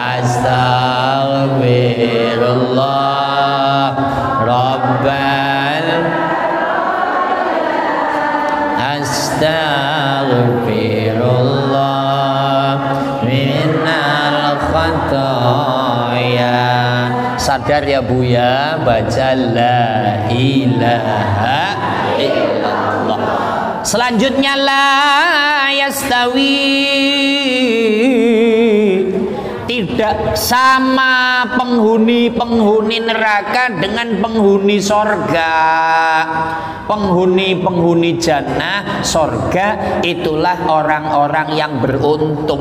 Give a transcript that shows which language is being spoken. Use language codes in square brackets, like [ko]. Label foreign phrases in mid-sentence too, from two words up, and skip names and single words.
[ar] أستغفر الله رب أستغفر الله من الخطايا. [id] Sadar ya Bu ya, baca [ar] لا إله إلا الله. Selanjutnya لا يستوي, [id] tidak sama penghuni neraka dengan penghuni sorga. Penghuni jannah sorga itulah orang-orang yang beruntung.